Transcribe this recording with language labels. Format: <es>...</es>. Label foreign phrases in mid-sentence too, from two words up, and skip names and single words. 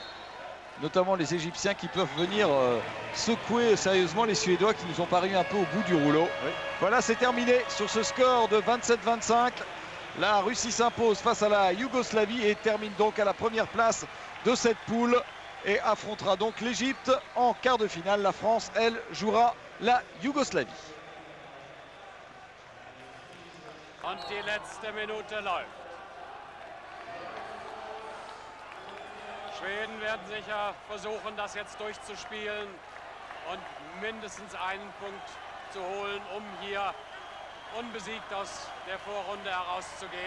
<fr>Notamment les Égyptiens qui peuvent venir secouer sérieusement les Suédois qui nous ont paru un peu au bout du rouleau. Oui. Voilà, c'est terminé sur ce score de 27-25. La Russie s'impose face à la Yougoslavie et termine donc à la première place de cette poule et affrontera donc l'Égypte en quart de finale. La France, elle, jouera la Yougoslavie.</fr> <de>Und die letzte Minute läuft. Schweden werden sicher versuchen, das jetzt durchzuspielen und mindestens einen Punkt zu holen, um hier unbesiegt aus der Vorrunde herauszugehen.</de>